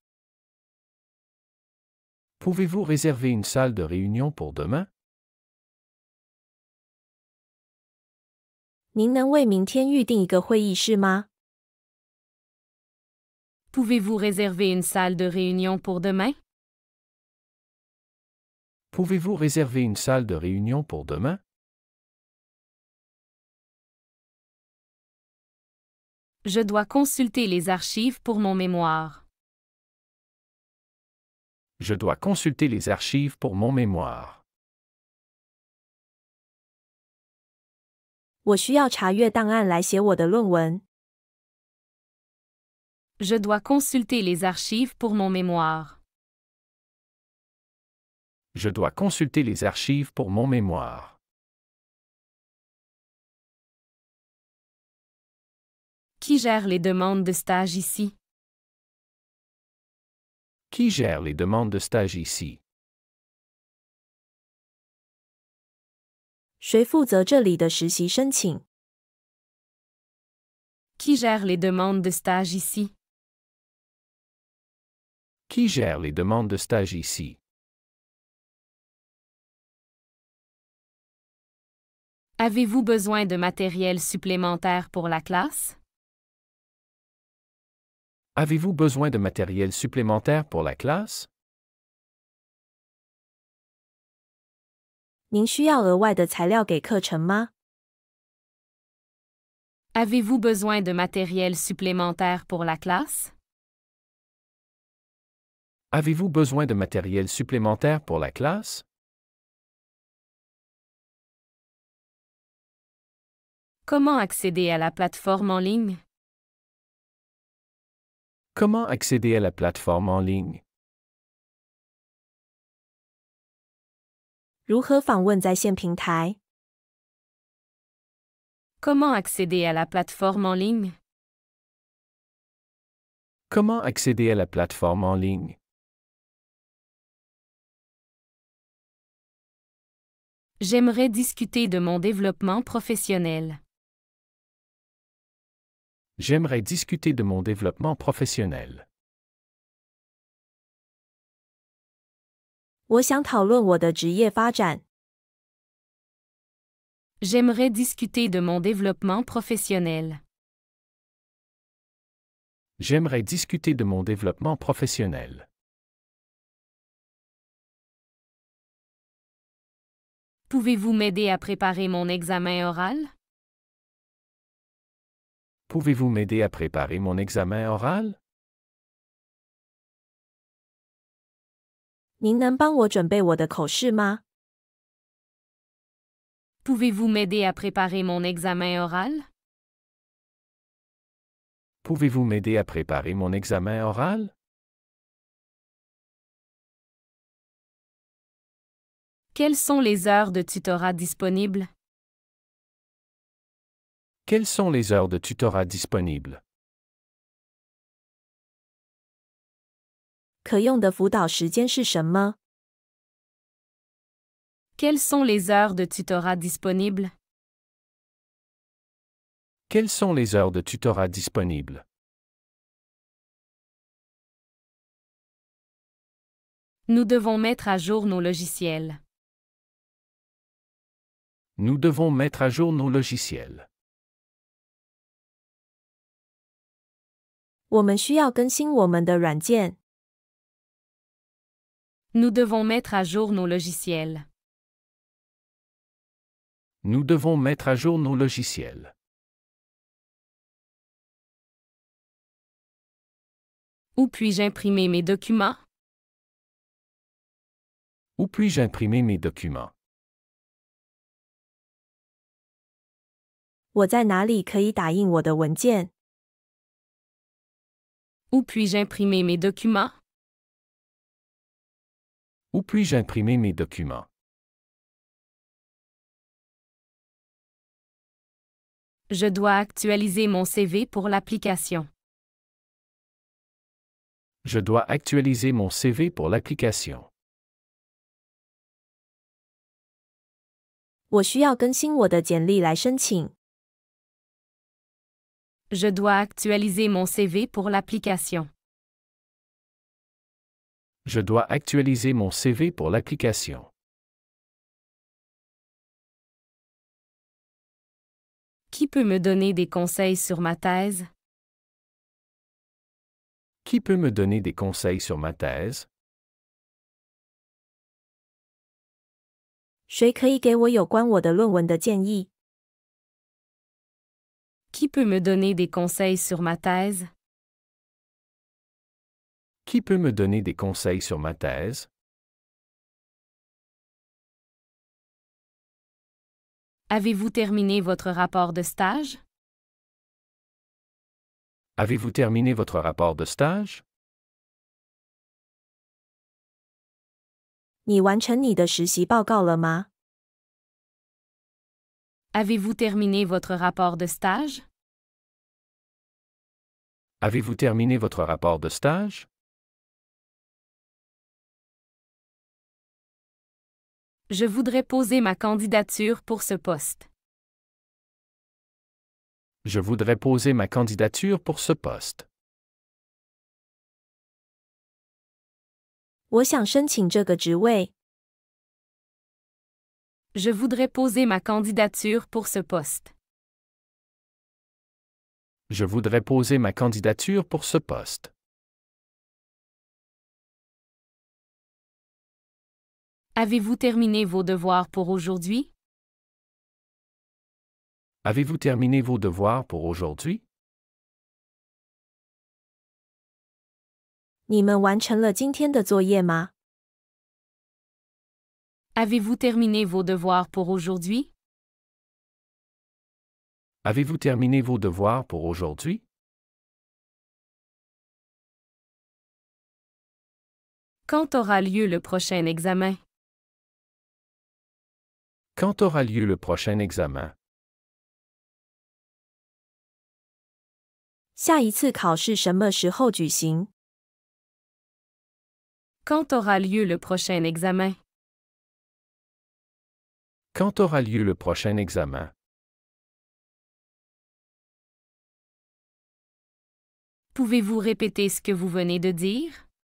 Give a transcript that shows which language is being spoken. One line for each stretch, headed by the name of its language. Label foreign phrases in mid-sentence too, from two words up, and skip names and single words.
French: Pouvez-vous réserver une salle de réunion pour demain?
Chinese: 您能为明天预定一个会议室吗？
French: Pouvez-vous réserver une salle de réunion pour demain? Pouvez-vous réserver une salle de réunion pour demain? Je dois consulter les archives pour mon mémoire. Je dois consulter les archives pour mon mémoire.
Chinese: 我需要查阅档案来写我的论文。
French: Je dois consulter les archives pour mon mémoire. Je dois consulter les archives pour mon mémoire. Qui gère les demandes de stage ici? Qui gère les demandes de stage ici?
Chinese: 谁负责这里的实习申请？
French: Qui gère les demandes de stage ici? Qui gère les demandes de stage ici? Avez-vous besoin de matériel supplémentaire pour la classe? Avez-vous besoin de matériel supplémentaire pour la classe?
Chinese: 您需要额外的材料给课程吗？
French: Avez-vous besoin de matériel supplémentaire pour la classe? Avez-vous besoin de matériel supplémentaire pour la classe? Comment accéder à la plateforme en ligne? Comment accéder à la plateforme en ligne?
Chinese: 如何访问在线平台？
French: Comment accéder à la plateforme en ligne? Comment accéder à la plateforme en ligne? J'aimerais discuter de mon développement professionnel. J'aimerais discuter de mon développement professionnel.
Chinese: 我想讨论我的职业发展。
French: J'aimerais discuter de mon développement professionnel. J'aimerais discuter de mon développement professionnel. Pouvez-vous m'aider à préparer mon examen oral? Pouvez-vous m'aider à préparer mon examen oral?
Chinese: 您能帮我准备我的口试吗？
French: Pouvez-vous m'aider à préparer mon examen oral? Pouvez-vous m'aider à préparer mon examen oral? Quelles sont les heures de tutorat disponibles? Quelles sont les heures de tutorat disponibles?
Chinese: 可用的辅导时间是什么？
French: Quelles sont les heures de tutorat disponibles? Quelles sont les heures de tutorat disponibles? Nous devons mettre à jour nos logiciels. Nous devons mettre à jour nos logiciels.
Chinese: 我们需要更新我们的软件。
French: Nous devons mettre à jour nos logiciels. Nous devons mettre à jour nos logiciels. Où puis-je imprimer mes documents? Où puis-je imprimer mes documents?
Chinese: 我在哪里可以打印我的文件？
French: Où puis-je imprimer mes documents? Où puis-je imprimer mes documents? Je dois actualiser mon CV pour l'application. Je dois actualiser mon CV pour l'application.
Chinese: 我需要更新我的简历来申请。
French: Je dois actualiser mon CV pour l'application. Je dois actualiser mon CV pour l'application. Qui peut me donner des conseils sur ma thèse? Qui peut me donner des conseils sur ma thèse?
Chinese: 谁可以给我有关我的论文的建议？
French: Qui peut me donner des conseils sur ma thèse? Qui peut me donner des conseils sur ma thèse? Avez-vous terminé votre rapport de stage? Avez-vous terminé votre rapport de stage?
Chinese: 你完成你的实习报告了吗？
French: Avez-vous terminé votre rapport de stage? Avez-vous terminé votre rapport de stage? Je voudrais poser ma candidature pour ce poste. Je voudrais poser ma candidature pour ce poste.
Chinese: 我想申请这个职位。
French: Je voudrais poser ma candidature pour ce poste. Je voudrais poser ma candidature pour ce poste. Avez-vous terminé vos devoirs pour aujourd'hui? Avez-vous terminé vos devoirs pour aujourd'hui?
Chinese: 你们完成了今天的作业吗？
French: Avez-vous terminé vos devoirs pour aujourd'hui? Avez-vous terminé vos devoirs pour aujourd'hui? Quand aura lieu le prochain examen? Quand aura lieu le prochain examen?
Chinese: 下一次考试什么时候举行？
French: Quand aura lieu le prochain examen? Quand aura lieu le prochain examen? Pouvez-vous répéter ce que vous venez de dire?